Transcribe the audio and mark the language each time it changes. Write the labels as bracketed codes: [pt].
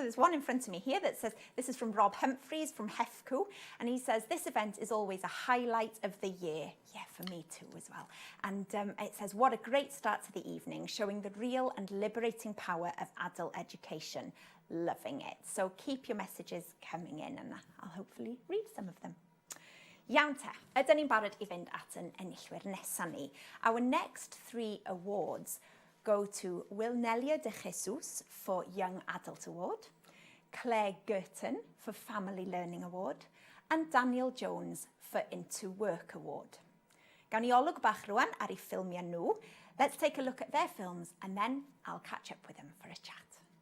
[en] So there's one in front of me here that says, this is from Rob Humphreys from HEFCO, and he says, this event is always a highlight of the year. Yeah, for me too as well. And it says, what a great start to the evening, showing the real and liberating power of adult education. Loving it. So keep your messages coming in, and I'll hopefully read some of them. [cy] Iawn te, ydyn ni'n barod I fynd at yn enillwyr nesaf ni. [en] Our next 3 awards go to Wilnelia de Jesus for Young Adult Award, Claire Girton for Family Learning Award, and Daniel Jones for Into Work Award. [cy] Gawn ni olwg bach rwan ar I ffilmiau nhw. [en] Let's take a look at their films, and then I'll catch up with them for a chat.